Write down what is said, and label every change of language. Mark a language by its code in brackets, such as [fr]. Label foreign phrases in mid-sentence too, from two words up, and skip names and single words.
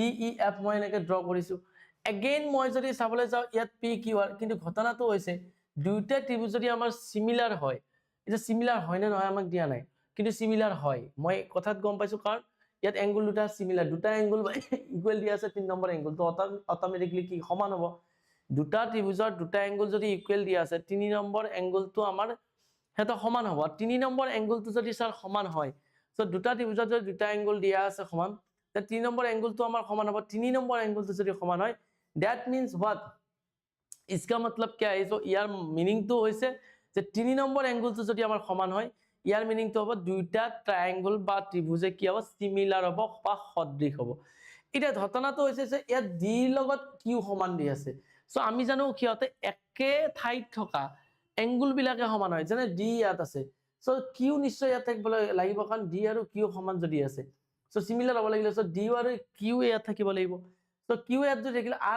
[as] ই এফ মই এনেকৈ ড্ৰ কৰিছো এগেইন মই যদি চাবলৈ যাওঁ ইয়াত পি কিউ আৰ কিন্তু ঘটনাটো হৈছে দুইটা ত্ৰিভুজ যদি আমাৰ সিমিলাৰ হয় এটা সিমিলাৰ হয় নে নহয় আমাক দিয়া নাই কিন্তু সিমিলাৰ হয় মই কথাত গম পাইছো কাৰণ ইয়াত এংগল দুটা সিমিলাৰ দুটা এংগল ইকুৱেল দিয়া আছে 3 নম্বৰ এংগল তো অটোমেটিকলি কি সমান হ'ব দুটা ত্ৰিভুজৰ দুটা এংগল যদি ইকুৱেল দিয়া আছে 3 নম্বৰ এংগলটো আমাৰ হেতা সমান হ'ব 3 নম্বৰ এংগলটো যদি স্যাৰ সমান হয় সো দুটা ত্ৰিভুজৰ যদি দুটা এংগল দিয়া আছে সমান তে 3 নম্বৰ এংগলটো আমাৰ সমান হ'ব 3 নম্বৰ এংগলটো যদি সমান হয় [en] that means what [hi] इसका मतलब क्या है [as] सो ইয়াৰ মিনিংটো হৈছে যে 3 নম্বৰ এংগলটো যদি আমাৰ সমান হয় ইয়াৰ মিনিংটো হ'ব দুইটা ট্ৰায়াঙ্গল বা ত্ৰিভুজে কি হ'ব সিমিলাৰ হ'ব বা সদৃশ হ'ব এটা ঘটনাটো হৈছে যে ইয়াত ডি লগত কিউ সমান দি আছে সো আমি জানো কিয়তে একে ঠাইত থকা এংগল বিলাকে সমান হয় যেনে ডি ইয়াত আছে সো কিউ নিশ্চয় ইয়াত থাকিব লাগিব কাৰণ ডি আৰু কিউ সমান যদি আছে সো সিমিলাৰ হ'ব লাগিলে সো ডি আৰু কিউ ইয়াত থাকিব লাগিব সো কিউ ইয়াত যদি থাকিলে আৰ